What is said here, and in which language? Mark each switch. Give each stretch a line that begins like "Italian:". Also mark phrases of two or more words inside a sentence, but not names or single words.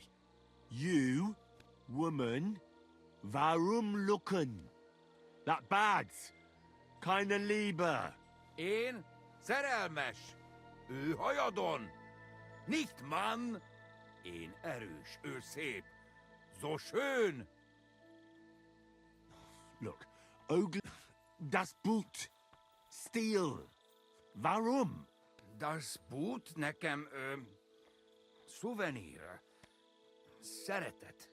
English: You, woman,
German: warum lucken?
English: That bad.
German: Keine Liebe.
Hungarian: Én szerelmes. Ő hajadon.
German: Nicht Mann.
Hungarian: Én erős, ő szép.
German: So schön. Look, das Boot. Steal. Warum? Das Boot
Hungarian: nekem, szuvenír. Szeretet.